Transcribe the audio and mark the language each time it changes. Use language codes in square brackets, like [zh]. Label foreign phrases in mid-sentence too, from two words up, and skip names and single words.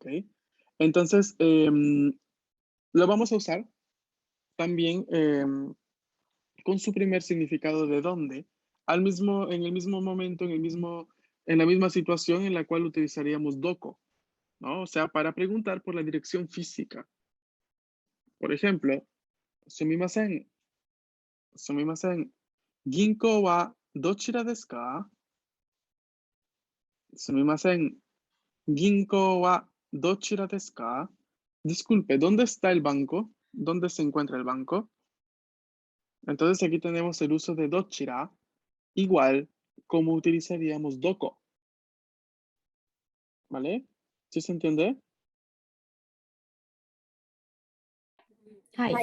[es] Entonces, lo vamos a usar también con su primer significado de dónde, en el mismo momento, en la misma situación en la cual utilizaríamos doko, ¿no? O sea, para preguntar por la dirección física. Por ejemplo, [ja] すみません、すみません、銀行はどちらですか? すみません、銀行はどちらですか? [es] Disculpe, ¿dónde está el banco? ¿Dónde se encuentra el banco? Entonces aquí tenemos el uso de dochira, igual como utilizaríamos doko, ¿vale? ¿Sí se entiende? [ja] はい。